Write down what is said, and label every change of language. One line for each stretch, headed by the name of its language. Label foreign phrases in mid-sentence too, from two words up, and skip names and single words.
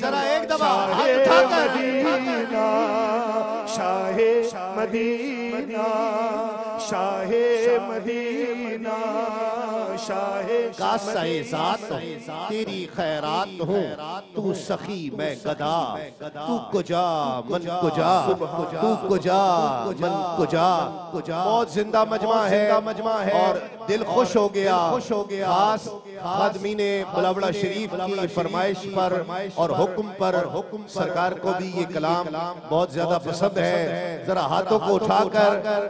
Urdu: ذرا ایک دفعہ ہاتھ اٹھا کر، مدینہ شاہ مدینہ، شاہ مدینہ، شاہ کاسہ ذات تیری خیرات ہوں، تو سخی میں گدا،
Persian: تو کجا من کجا، تو کجا من کجا۔
Urdu: بہت زندہ مجمع ہے اور دل خوش ہو گیا، خاص خادمین بلاوڑہ شریف کی فرمائش پر اور حکم پر سرکار کو بھی یہ کلام بہت زیادہ پسند ہے، ذرا ہاتھوں کو اٹھا کر